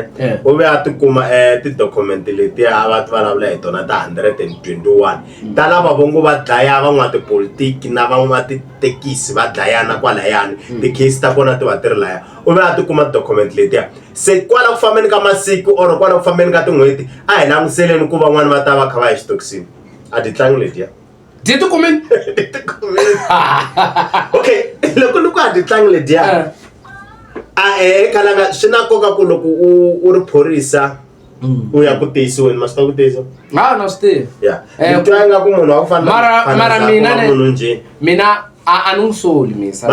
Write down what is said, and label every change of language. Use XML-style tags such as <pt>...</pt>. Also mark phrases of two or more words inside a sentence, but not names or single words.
<ts>u ve a tikuma ti-document leti a va ti vulavula hi tona ta 121 ta lava vongo va dlaya van'wana tipolitiki na van'wana titekisi va dlayana kwalayani ti-case ta kona ti va ti ri laya u ve a tikuma ti-document letiya se kwala ku fambeni ka masiku or kwala ku fambeni ka tin'hweti a hi languseleni ku van'wana va ta va kha va hi xitokisini a ti tlangi letiya</ts> <en>did you come in?</en> <ts>Okay, loko ni ku a ti tlangi letiya kalanga swi na nkoka ku loko u ri phorisa u ya ku tiyisiweni ma swi ta ku tiyisa na swi tivi ya ni twa nga ku munhu wa ku fana mara mina a ni n'wi soli misa</ts>